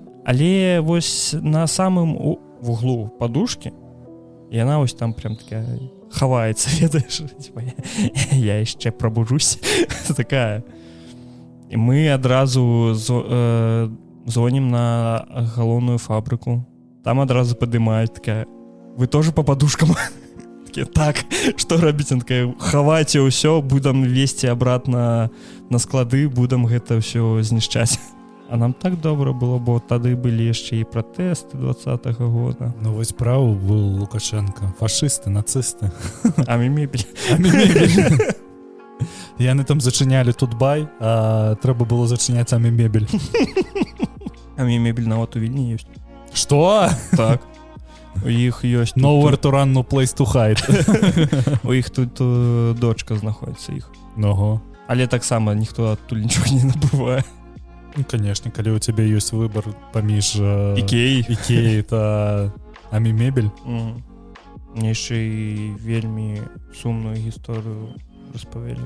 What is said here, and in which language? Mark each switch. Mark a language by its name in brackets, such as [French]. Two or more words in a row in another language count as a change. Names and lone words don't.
[Belarusian] Але вось на самым вуглу падушкі яна вось там прям такая... хаваецца, ведаеш, я яшчэ прабужусь, такая. І мы адразу звонім на галоўную фабрыку, там адразу падымаюць, такая, [Russian] вы тоже по подушкам? [Belarusian] Такі, так, што рабіць? Ён такая, хавайце ўсё, будам весці [Russian] обратно на склады, [Belarusian] будам гэта ўсё знішчаць. А нам так добра было, бо тады былі яшчэ і пратэсты 20-го года. Ну вось правы быў Лукашенко. Фашысты, нацысты. А мемебель. Яны там зачынялі Тутбай, а трэба было зачыняць мемебель. А мемебель нават у Вільні ёсць. Што? Так. У іх ёсць... [English] Nowhere to run, no place to hide. [Belarusian] У іх тут дочка знаходзіцца іх. Ого. Але таксама ніхто адтуль нічога не набывае. Ну, конечно, калі у цябе ёсць выбор паміж Ікеі та мемебель. Мне яшчэ і вельмі сумную гісторыю распавялі.